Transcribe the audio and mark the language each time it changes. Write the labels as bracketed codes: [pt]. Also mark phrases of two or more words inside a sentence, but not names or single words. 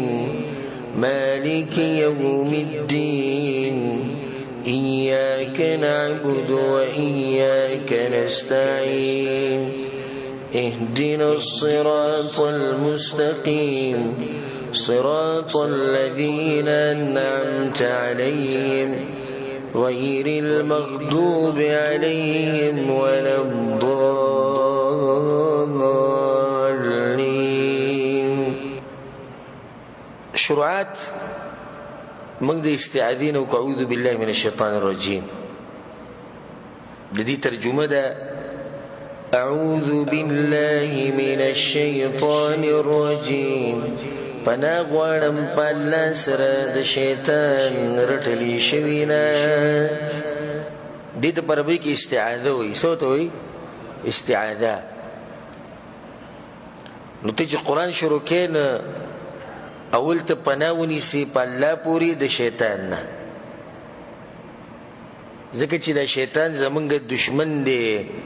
[ar] مالك يوم الدين إياك نعبد وإياك نستعين اهدنا الصراط المستقيم صراط الذين أنعمت عليهم غير المغضوب عليهم ولا الضالين. [ps] شروعات موږ د استعاذین او [ar] اعوذ بالله من الشیطان الرجیم [ps] د دې ترجمه ده [ar] اعوذ بالله من الشیطان الرجیم، [ps] پناه غواړم په الله سره د شیطان رټلی شوي نه. دې ته په عربي کې استعاذه وایي. څه ورته وایي؟ استعاذه. نو ته چې قرآن شروع کړې نه اول ته پناه ونیسي په الله پورې د شیطان نه، ځکه چې دا شیطان زمونږ دشمن دی.